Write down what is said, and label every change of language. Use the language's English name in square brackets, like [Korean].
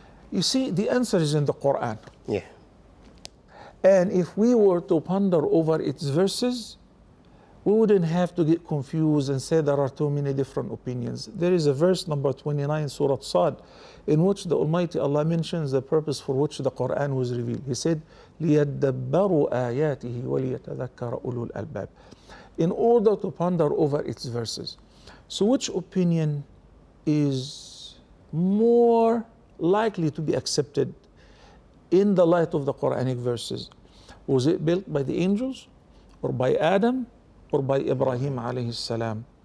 [English] You see, the answer is in the Quran. And if we were to ponder over its verses, we wouldn't have to get confused and say there are too many different opinions. There is a verse number 29, Surah Sad, in which the Almighty Allah mentions the purpose for which the Quran was revealed. He said, [Arabic] لِيَدَّبَّرُوا آيَاتِهِ وَلِيَتَذَكَّرَ أُولُو الْأَلْبَابِ. [English] In order to ponder over its verses. So which opinion is more likely to be accepted in the light of the Quranic verses? Was it built by the angels, or by Adam, or by Ibrahim alayhi salam?